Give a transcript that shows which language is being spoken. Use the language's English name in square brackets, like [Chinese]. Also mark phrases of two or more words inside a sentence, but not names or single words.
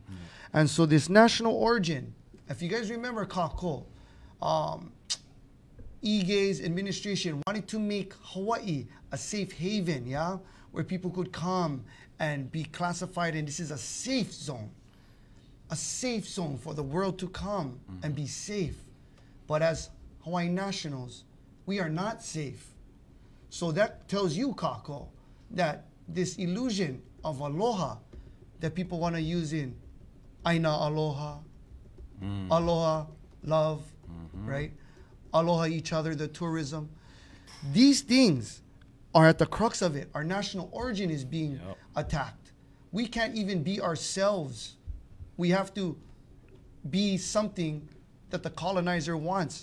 [English] And so this national origin, if you guys remember, Kako, Ige's administration wanted to make Hawaii a safe haven, yeah, where people could come and be classified, and this is a safe zone for the world to come and be safe. But as Hawaiian nationals, we are not safe. So that tells you, Kako, that this illusion of aloha that people want to use in [Hawaiian] aina aloha, aloha, [English] love, right? Aloha each other, the tourism. These things are at the crux of it. Our national origin is being attacked. We can't even be ourselves. We have to be something that the colonizer wants.